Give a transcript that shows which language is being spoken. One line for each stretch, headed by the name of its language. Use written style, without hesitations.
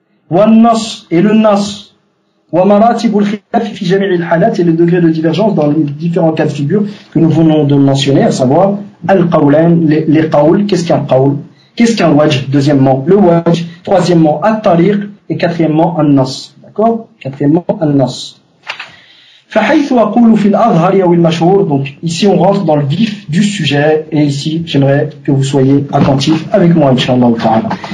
French: Wal nas, et le nas.
Arabic: ومراتب الخلاف في جميع الحالات,
French: et les degrés de divergence dans les différents cas de figure que nous venons de mentionner, à savoir al-qawlan, les qawls. Qu'est-ce qu'un qawl? Qu'est-ce qu'un wajh? Deuxièmement le wajh, troisièmement at-tariq, et quatrièmement an-nas. D'accord? Quatrièmement an-nas.
Arabic: فحيث أقول في الأظهر أو المشهور.
French: Donc ici on rentre dans le vif du sujet, et ici j'aimerais que vous soyez attentifs avec moi Inch'Allah ta'ala.